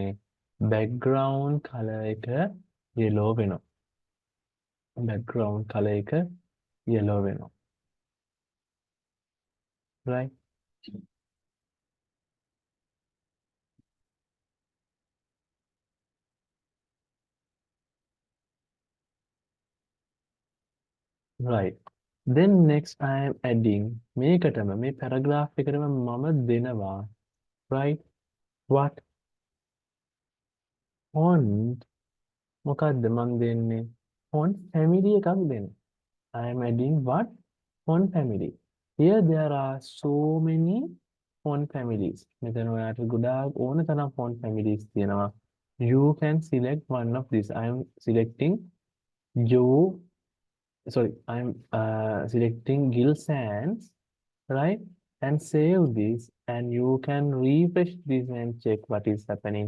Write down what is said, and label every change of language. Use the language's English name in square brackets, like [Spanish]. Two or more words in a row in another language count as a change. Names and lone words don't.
[English] Background color එක yellow වෙනවා. Background color එක yellow වෙනවා. Right? Right. Then next I am adding [Sinhala] මේකටම මේ paragraph එකටම මම දෙනවා. [English] Right? What? [Sinhala] Font මොකද්ද මම දෙන්නේ? [English] Font family [Sinhala] එකක් දෙන්න. [English] I am adding what? Font family. Here there are so many font families. [Sinhala] මෙතන ඔයාට ගොඩාක් ඕන තරම් [English] font families [Sinhala] තියෙනවා. [English] You can select one of these. I am selecting you. Sorry, I am selecting Gill Sans, right? And save this, and you can refresh this and check what is happening.